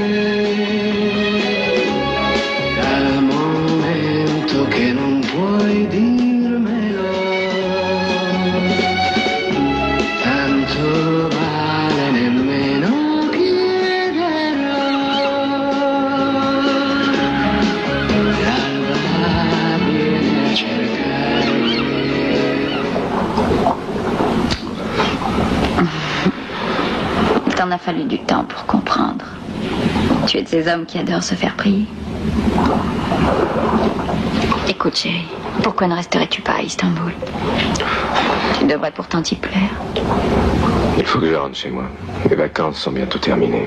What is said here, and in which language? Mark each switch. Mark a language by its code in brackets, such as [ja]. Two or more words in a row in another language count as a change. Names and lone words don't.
[it] Dal momento che non puoi dirmelo, tanto vale nemmeno chiederlo. L'alba viene a cercare [fr] Il t'en a fallu du temps pour comprendre. Tu es de ces hommes qui adorent se faire prier. Écoute, chérie, pourquoi ne resterais-tu pas à Istanbul? Tu devrais pourtant t'y plaire. Il faut que je rentre chez moi. Les vacances sont bientôt terminées.